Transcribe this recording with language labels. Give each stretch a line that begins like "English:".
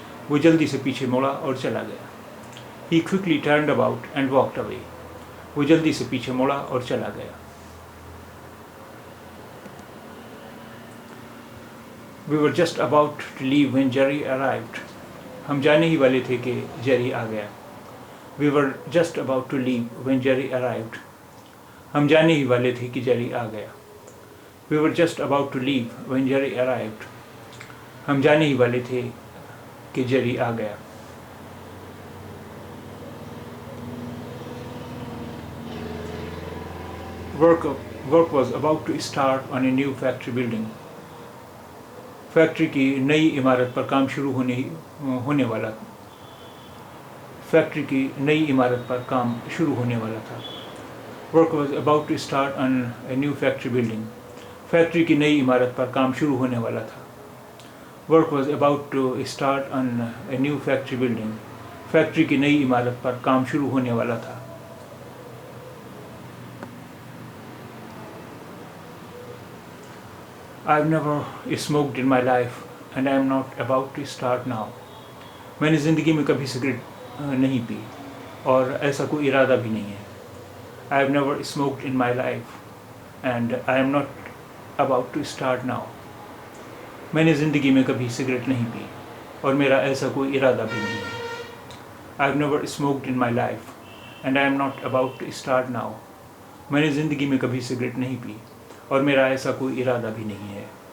Hindi: वो जल्दी से पीछे मुड़ा और चला गया.
English: He quickly turned about and walked away.
Hindi: वो जल्दी से पीछे मुड़ा और चला गया.
English: We were just about to leave when Jerry arrived.
Hindi: हम जाने ही वाले थे कि जेरी आ गया.
English: We were just about to leave when Jerry arrived.
Hindi: हम जाने ही वाले थे कि जेरी आ गया.
English: We were just about to leave when Jerry arrived.
Hindi: हम जाने ही वाले थे कि जेरी आ गया.
English: Work was about to start on a new factory building.
Hindi: Factory की नई इमारत पर काम शुरू होने वाला. फैक्ट्री की नई इमारत पर काम शुरू होने वाला था.
English: Work was about to start on a new factory building.
Hindi: Factory की नई इमारत पर काम शुरू होने वाला था.
English: Work was about to start on a new factory building.
Hindi: Factory की नई इमारत पर काम शुरू होने वाला था.
English: I've never smoked in my life and I am not about to start now.
Hindi: मैंने ज़िंदगी में कभी सिगरेट नहीं पी और ऐसा कोई इरादा भी नहीं है.
English: I've never smoked in my life and I am not about to start now.
Hindi: मैंने ज़िंदगी में कभी सिगरेट नहीं पी और मेरा ऐसा कोई इरादा भी नहीं है.
English: I've never smoked in my life and I am not about to start now.
Hindi: मैंने ज़िंदगी में कभी सिगरेट नहीं पी और मेरा ऐसा कोई इरादा भी नहीं है.